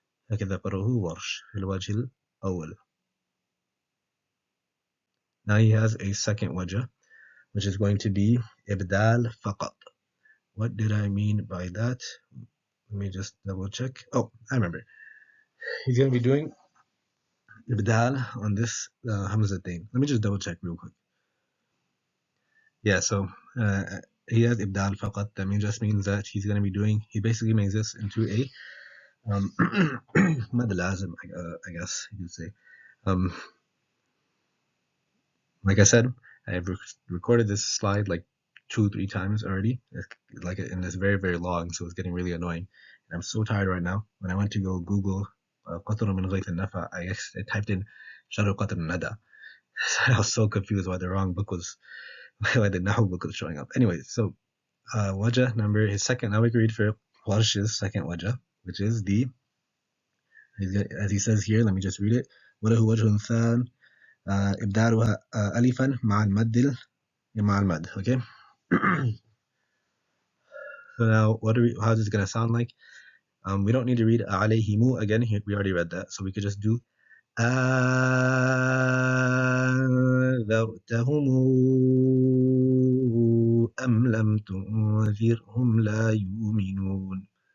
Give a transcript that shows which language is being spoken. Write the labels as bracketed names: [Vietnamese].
[Arabic] هكذا قرأه ورش في الوجه الأول. [English] Now he has a second wajah, which is going to be [Arabic] إبدال فقط. [English] What did I mean by that? Let me just double check. Oh, I remember. He's going to be doing Ibdal on this Hamzatain. Let me just double check real quick. Yeah, so he has Ibdal faqat. That just means that he's going to be doing, he basically makes this into a Mad Lazim, I guess you could say. Like I said, I've recorded this slide like 2-3 times already. And it's very, very long, so it's getting really annoying. And I'm so tired right now. When I went to go Google Qatar min ghayth al-nafa, I typed in Sharu Qatar nada. I was so confused why the wrong book was, why the Nahu book was showing up. Anyway, so wajah number, his second, now we can read for Warsh's second wajah, which is the, as he says here, let me just read it. [Arabic] وله وجه ثان إبدالها ألفا مع المد مع المد. [English] Okay. So now, how is this going to sound like? We don't need to read alayhimu again. Here, we already read that. So we could just do [Arabic] أنذرتهم أم لم تنذرهم لا يؤمنون.